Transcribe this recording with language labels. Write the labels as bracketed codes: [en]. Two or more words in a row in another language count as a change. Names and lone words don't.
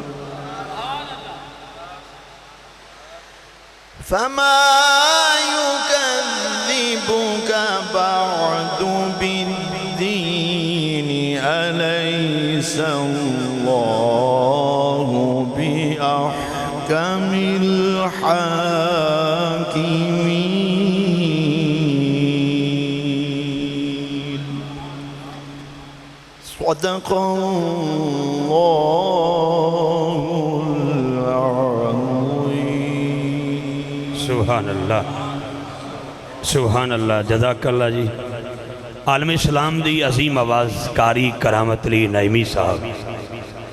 [ar] فما يكذبك بعد بالدين أليس الله بأحكم الحاكمين. صدق الله العظيم. سبحان الله سبحان الله جزاك الله जी। [pa] عالم اسلام دی عظیم آواز قاری کرامت علی نعیمی صاحب